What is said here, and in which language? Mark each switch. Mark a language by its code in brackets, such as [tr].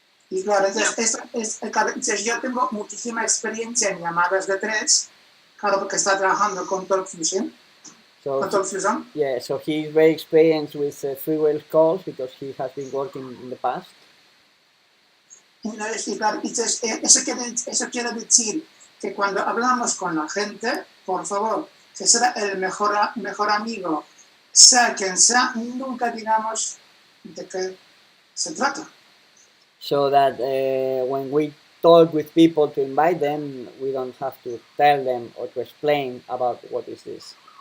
[es] Y claro, entonces yo tengo muchísima experiencia en llamadas de 3, claro, porque está trabajando con TalkFusion. [en] Yeah, so he's very experienced with freewheel calls because he has been working in the past. [es] Y claro, eso quiere decir que cuando hablamos con la gente, por favor, que será el mejor amigo, sea quien sea, nunca digamos de qué se trata. [en] So that when we talk with people to invite them, we don't have to tell them or to explain about what is this.